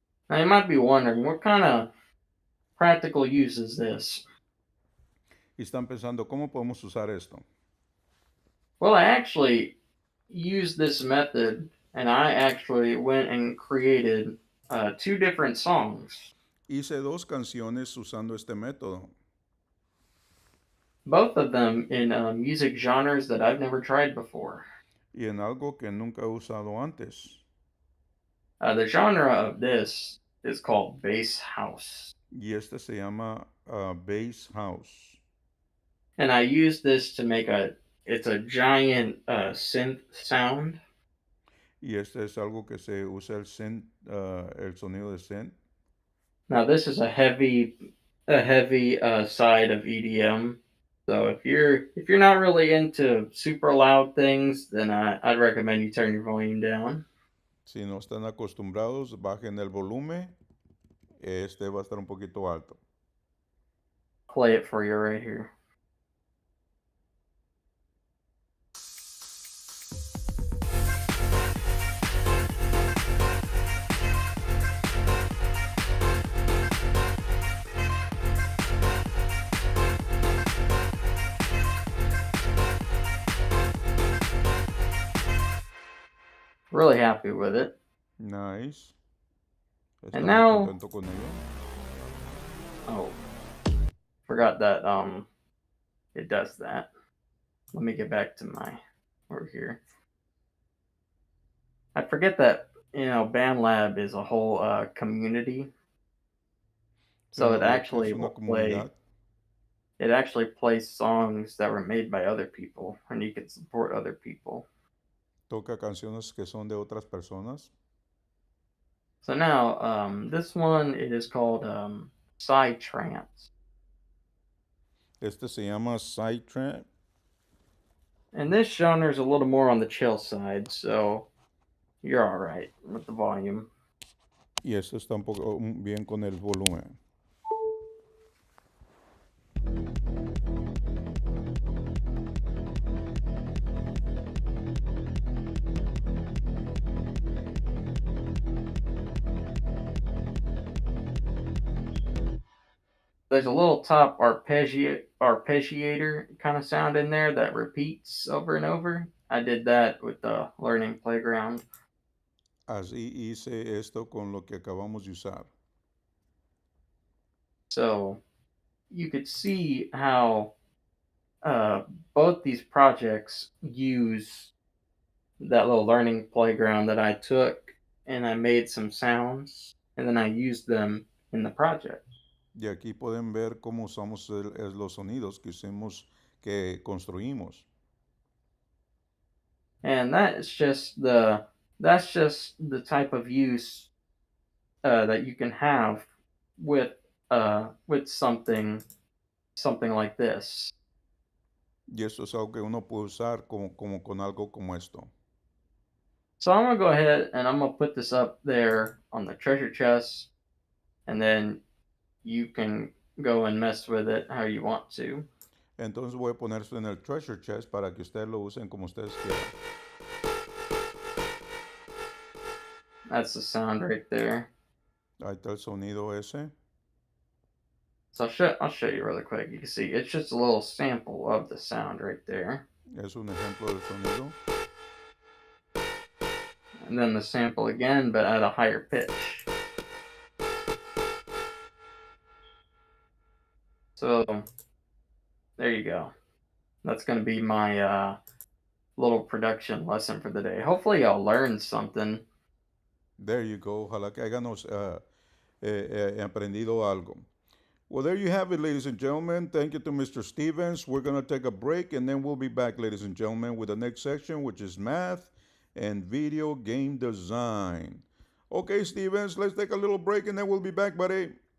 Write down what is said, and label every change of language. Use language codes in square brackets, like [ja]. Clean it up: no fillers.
[en] Now you might be wondering, what kind of practical use is this? [es] Y están pensando, ¿cómo podemos usar esto? [en] Well, I actually used this method, and I actually went and created two different songs, [es] Hice dos canciones usando este método [en] both of them in music genres that I've never tried before. [es] y en algo que nunca he usado antes. [en] The genre of this is called bass house, [es] Y este se llama Bass House. [en] and I use this to make it's a giant synth sound. [es] Y este es algo que se usa el synth, el sonido de synth. [en] Now this is a heavy side of EDM. So if you're not really into super loud things, then I'd recommend you turn your volume down. [es] Si no están acostumbrados, bajen el volumen. Este va a estar un poquito alto. [en] Play it for you right here. Really happy with it. Nice. And [es] Está muy [en] now, [es] contento con ello. [en] oh, forgot that it does that. Let me get back to my over here. I forget that BandLab is a whole community, [es] Se me [en] so [es] olvidó que es una [en] play [es] comunidad. [en] it actually plays songs that were made by other people, and you can support other people. [es] Toca canciones que son de otras personas. [en] So now, this one it is called Side Trance, [es] Este se llama Psytrance. [en] and this genre is a little more on the chill side, so you're all right with the volume. [es] Y esto está un poco bien con el volumen. [en] There's a little top arpeggiator kind of sound in there that repeats over and over. I did that with the Learning Playground. [es] Así hice esto con lo que acabamos de usar. [en] So you could see how uh, both these projects use that little learning playground that I took and I made some sounds and then I used them in the project. [es] Y aquí pueden ver cómo usamos los sonidos que hicimos, que construimos. [en] And that's just the type of use that you can have with something like this. [es] Y eso es algo que uno puede usar como con algo como esto. [en] So I'm gonna go ahead and I'm gonna put this up there on the treasure chest, and then you can go and mess with it how you want to. [es] Entonces voy a poner esto en el treasure chest para que ustedes lo usen como ustedes quieran. [en] That's the sound right there. [es] Ahí está el sonido ese. [en] So I'll show you really quick. You can see it's just a little sample of the sound right there, [es] Es un ejemplo del sonido. [en] and then the sample again, but at a higher pitch. So there you go. That's gonna be my little production lesson for the day. Hopefully, y'all learned something. There you go. [es] Ojalá que hayamos aprendido algo. [en] Well, there you have it, ladies and gentlemen. Thank you to Mr. Stevens. We're going to take a break and then we'll be back, ladies and gentlemen, with the next section, which is math and video game design. Okay, Stevens, let's take a little break and then we'll be back, buddy.